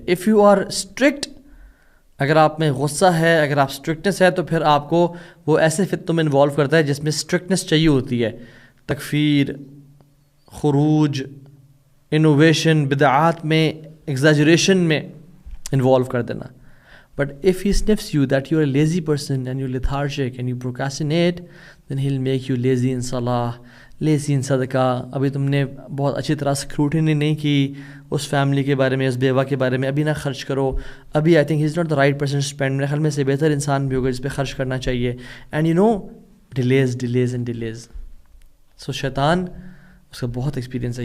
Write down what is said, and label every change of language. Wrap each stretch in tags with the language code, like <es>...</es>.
<en>if you are strict,</en> <ur>اگر آپ میں غصہ ہے، اگر آپ اسٹرکٹنس ہے تو پھر آپ کو وہ ایسے فتنوں میں انوالو کرتا ہے جس میں اسٹرکٹنس چاہیے ہوتی ہے، تکفیر، خروج، انوویشن، بدعات میں، ایگزیجریشن میں انوالو کر دینا.</ur> <en>But if he sniffs you that you're a lazy person and you're lethargic and you procrastinate, then he'll make you lazy in salah, lazy in sadaqah.</en> <ur>ابھی تم نے بہت اچھی طرح اسکروٹنی نہیں کی اس فیملی کے بارے میں, اس بیوہ کے بارے میں, ابھی نہ خرچ کرو ابھی.</ur> <en>I think he is not the right person to spend.</en> <ur>میرے خیال میں سے بہتر انسان بھی ہوگا جس پہ خرچ کرنا چاہیے.</ur> <en>And you know, delays and delays. So شیطان,</en> <ur>اس کا بہت ایکسپیرینس ہے.</ur>